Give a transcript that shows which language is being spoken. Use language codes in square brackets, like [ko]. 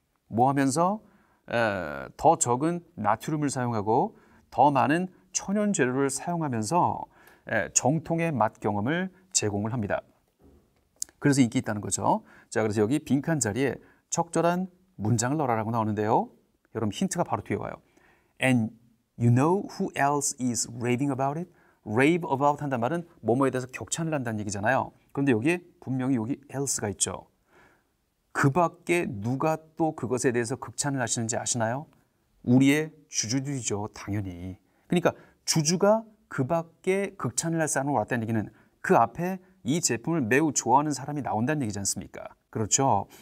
[ko] 뭐 하면서 더 적은 나트륨을 사용하고 더 많은 천연 재료를 사용하면서 정통의 맛 경험을 제공을 합니다. 그래서 인기 있다는 거죠. 자, 그래서 여기 빈칸 자리에 적절한 문장을 넣어라라고 나오는데요. 여러분 힌트가 바로 뒤에 와요. [en] And you know who else is raving about it? [ko] rave about 한다는 말은 뭐뭐에 대해서 격찬을 한다는 얘기잖아요. 그런데 여기에 분명히 여기 else가 있죠. 그 밖에 누가 또 그것에 대해서 극찬을 하시는지 아시나요? 우리의 주주들이죠. 당연히. 그러니까 주주가 그 밖에 극찬을 할 사람으로 왔다는 얘기는 그 앞에 이 제품을 매우 좋아하는 사람이 나온다는 얘기지 않습니까? 그렇죠.